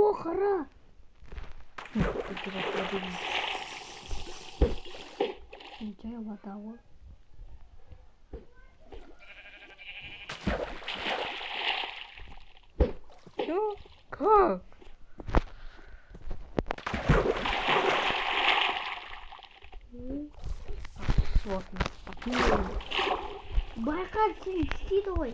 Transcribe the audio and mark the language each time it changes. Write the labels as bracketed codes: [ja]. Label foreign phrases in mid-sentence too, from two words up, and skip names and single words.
[kk] Қара. [ru] Ничего, вода вот. Чё? Как? Вот. [kk] Байкал сен істейді ғой.